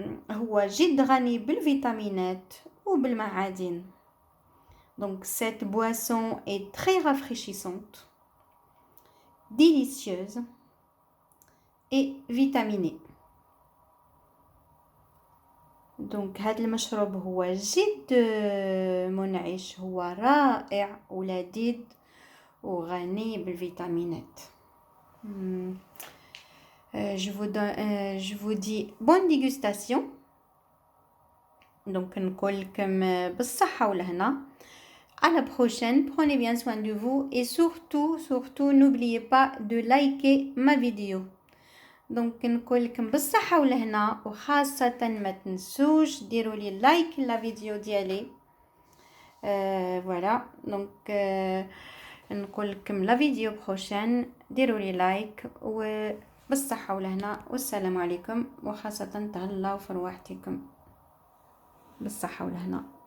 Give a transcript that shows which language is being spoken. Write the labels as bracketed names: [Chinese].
[Arabic] هو جد غني بالفيتامينات وبالمعادن. [French] Donc cette boisson est très rafraîchissante, délicieuse et vitaminée. [Arabic] Donc هذا المشروب هو جد منعش، هو رائع ولذيذ وغني بالفيتامينات. [French] Je vous dis bonne dégustation. [Arabic] Donc نقول لكم بالصحة والهنا. [French] À la prochaine, prenez bien soin de vous et surtout n'oubliez pas de liker ma vidéo. [Arabic] Donc نقول لكم بالصحة والهنا، وخاصة ما تنسوش ديروا لي لايك لا فيديو ديالي. [French] voilà donc [Arabic] نقول لكم لا فيديو بروشين، ديروا لي لايك وبالصحة والهنا، والسلام عليكم، وخاصة تهلاو في رواحتكم بالصحة والهنا.